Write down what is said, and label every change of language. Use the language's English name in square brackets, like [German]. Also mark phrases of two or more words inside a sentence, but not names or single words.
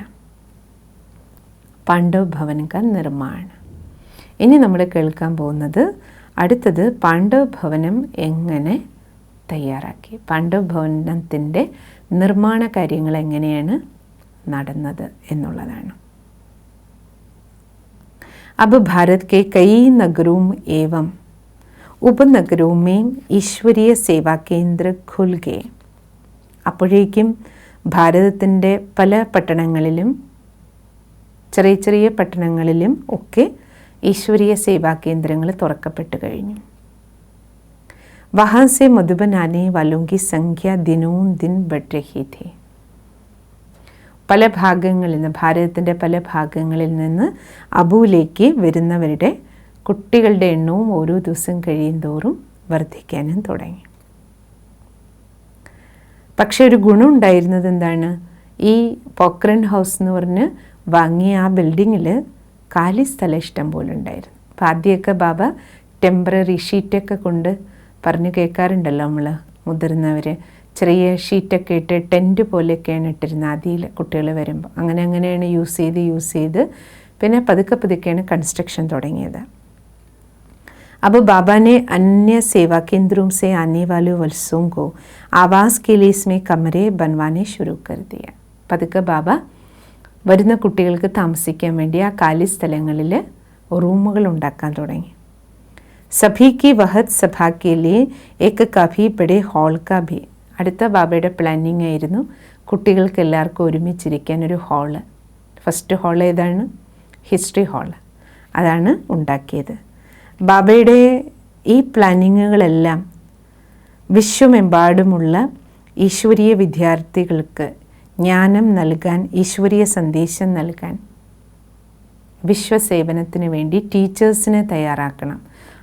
[Hindi] पांडव भवन का निर्माण. [Malayalam] ഇനി നമ്മൾ കേൾക്കാൻ പോകുന്നത് അടുത്തത് പാണ്ഡവ് ഭവനം എങ്ങനെ തയ്യാറാക്കി, പാണ്ഡവ് ഭവനത്തിൻ്റെ നിർമ്മാണ കാര്യങ്ങൾ എങ്ങനെയാണ് നടന്നത് എന്നുള്ളതാണ്. [Hindi] अब भारत के कई नगरों एवं उपनगरों में ईश्वरीय सेवा केंद्र खुल गए. [Malayalam] അപ്പോഴേക്കും ഭാരതത്തിൻ്റെ പല പട്ടണങ്ങളിലും ചെറിയ ചെറിയ പട്ടണങ്ങളിലും ഒക്കെ ഈശ്വരീയ സേവാ കേന്ദ്രങ്ങൾ തുറക്കപ്പെട്ടു കഴിഞ്ഞു. [Hindi] वहाँ से मधुबन आने वालों की संख्या दिनों दिन बढ़ रही थी. [Malayalam] പല ഭാഗങ്ങളിൽ നിന്ന്, ഭാരതത്തിൻ്റെ പല ഭാഗങ്ങളിൽ നിന്ന് അബുവിലേക്ക് വരുന്നവരുടെ കുട്ടികളുടെ എണ്ണവും ഓരോ ദിവസം കഴിയുന്തോറും വർദ്ധിക്കാനും തുടങ്ങി. പക്ഷെ ഒരു ഗുണം ഉണ്ടായിരുന്നത് എന്താണ്? ഈ പോക്രൺ ഹൗസ് എന്ന് പറഞ്ഞ് വാങ്ങിയ ആ ബിൽഡിങ്ങിൽ കാലി സ്ഥലം ഇഷ്ടം പോലെ ഉണ്ടായിരുന്നു. അപ്പോൾ ആദ്യമൊക്കെ ബാബ ടെമ്പററി ഷീറ്റൊക്കെ കൊണ്ട് പറഞ്ഞ് കേൾക്കാറുണ്ടല്ലോ നമ്മൾ മുതിർന്നവർ, ചെറിയ ഷീറ്റൊക്കെ ഇട്ട് ടെൻറ്റ് പോലെയൊക്കെയാണ് ഇട്ടിരുന്നത് ആദ്യയിൽ കുട്ടികൾ വരുമ്പോൾ. അങ്ങനെയാണ് യൂസ് ചെയ്ത് പിന്നെ പതുക്കെയാണ് കൺസ്ട്രക്ഷൻ തുടങ്ങിയത്. [Hindi] अब बाबा ने अन्य सेवा केंद्रों से आने वाले वत्सों को आवास के लिए इसमें कमरे बनवाने शुरू कर दिया. [Malayalam] പതുക്കെ ബാബ വരുന്ന കുട്ടികൾക്ക് താമസിക്കാൻ വേണ്ടി ആ കാലി സ്ഥലങ്ങളിൽ റൂമുകൾ ഉണ്ടാക്കാൻ തുടങ്ങി. [Hindi] സഭി की वहद सभा के लिए एक काफ़ी बड़े हॉल का भी. [Malayalam] അടുത്ത ബാബയുടെ പ്ലാനിങ് ആയിരുന്നു കുട്ടികൾക്ക് എല്ലാവർക്കും ഒരുമിച്ചിരിക്കാൻ ഒരു ഹാള്. [English] first hall [Malayalam] ഏതാണ്? ഹിസ്റ്ററി ഹാൾ. അതാണ് ഉണ്ടാക്കിയത്. ബാബയുടെ ഈ പ്ലാനിങ്ങുകളെല്ലാം വിശ്വമെമ്പാടുമുള്ള ഈശ്വരീയ വിദ്യാർത്ഥികൾക്ക് ജ്ഞാനം നൽകാൻ, ഈശ്വരീയ സന്ദേശം നൽകാൻ, വിശ്വസേവനത്തിന് വേണ്ടി ടീച്ചേഴ്സിനെ തയ്യാറാക്കണം.